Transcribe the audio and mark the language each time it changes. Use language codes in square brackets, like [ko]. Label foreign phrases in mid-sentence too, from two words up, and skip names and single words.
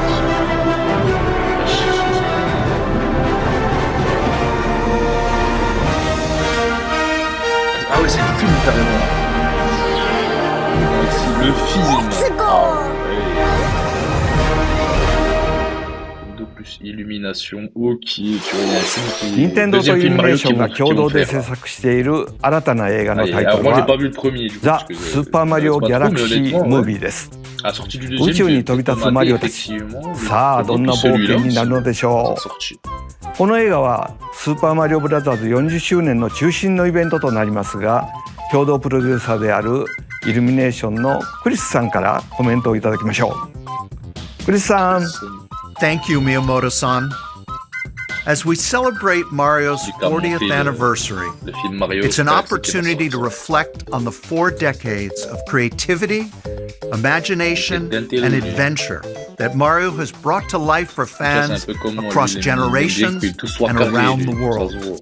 [fr] Ah ouais, c'est le film carrément. C'est le film. Ah ouais. De plus illumination, ok, tu vois, il y a un film qui... [ja] 任天堂とイルミネーションが共同で制作している新たな映画のタイトルはザ・スーパーマリオ・ギャラクシー・ムービーです。宇宙に飛び立つマリオたち、さあどんな冒険になるのでしょう。この映画はスーパーマリオブラザーズ40周年の中心のイベントとなりますが、 共同プロデューサーであるイルミネーションのクリスさんからコメントをいただきましょう。クリスさん。 [en] Thank you, Miyamoto-san. As we celebrate Mario's 40th anniversary, it's an opportunity to reflect on the 4 decades of creativity, imagination, and adventure that Mario has brought to life for fans across generations and around the world.